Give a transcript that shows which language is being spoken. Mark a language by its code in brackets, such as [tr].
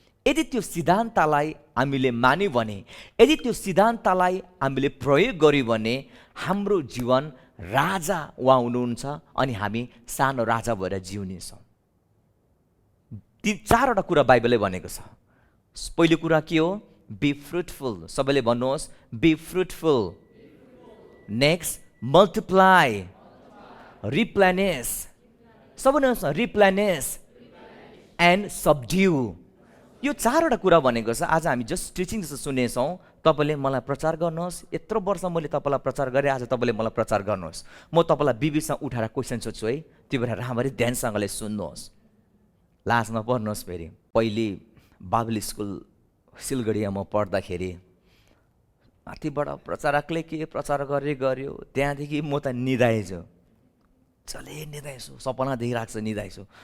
[ne] यदि त्यो सिद्धान्तलाई हामीले मान्यौँ भने, यदि त्यो सिद्धान्तलाई हामीले प्रयोग गर्यौँ भने हाम्रो जीवन राजा उहाँ हुनुहुन्छ अनि हामी सानो राजा भएर जिउनेछौँ। ती चारवटा कुरा बाइबलले भनेको छ। पहिलो कुरा के हो? [en] Be fruitful. [ne] सबैले भन्नुहोस्, [en] Be fruitful. Next, multiply, replenish. [ne] सबैले [en] Replenish and subdue. [ne] यो चारवटा कुरा भनेको छ। आज हामी [en] just teaching [ne] जस्तो सुनेछौँ। तपाईँले मलाई प्रचार गर्नुहोस्, यत्रो वर्ष मैले तपाईँलाई प्रचार गरेँ, आज तपाईँले मलाई प्रचार गर्नुहोस्। म तपाईँलाई बिबिसँग उठाएर क्वेसन सोध्छु है, त्यो भएर राम्ररी ध्यानसँगले सुन्नुहोस्, लाज नपर्नुहोस्। फेरि पहिले बाइबल स्कुल सिलगढीमा म पढ्दाखेरि माथिबाट प्रचारकले के प्रचार गर्यो, त्यहाँदेखि म त निदाएछु, चले निदाएछु, सपना देखिरहेको छ निदाएछु।